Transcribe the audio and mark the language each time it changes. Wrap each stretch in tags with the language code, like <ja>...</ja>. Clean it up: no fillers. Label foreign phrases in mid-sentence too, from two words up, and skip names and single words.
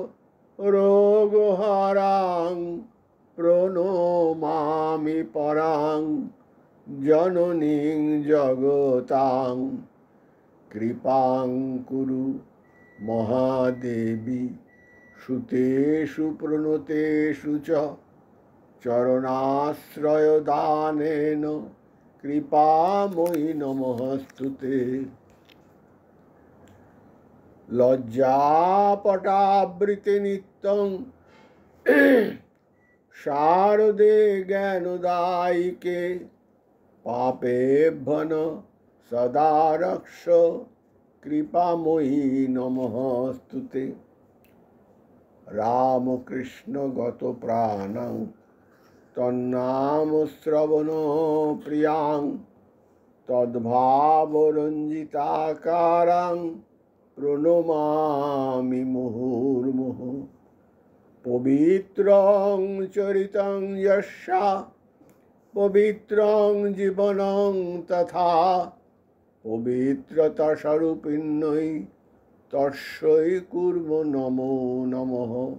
<sa>রোগহরাং প্রণমামি পরাং জননীং জগতাং কৃপাং কুরু মহাদেবী সুতেষু প্রণতেষু চ চরণাশ্রয় দানেন কৃপাময়ী নমস্তুতে। লজ্জাপটাবৃতে নিত্যং শারদে জ্ঞানদায়িকে পাপেভ্যঃ সদা রক্ষ কৃপাময়ী নমস্তুতে। রামকৃষ্ণ গত প্রাণং তন্নাম শ্রবণ প্রিয়াং তদ্ভাবরঞ্জিতাকারাং প্রণমামি মুহুর্মুহু। পবিত্রং চরিতং যস্যা পবিত্রং জীবনং তথা পবিত্রতা স্বরূপিণ্যৈ তস্যৈ কুর্মো নমো নমঃ।</sa>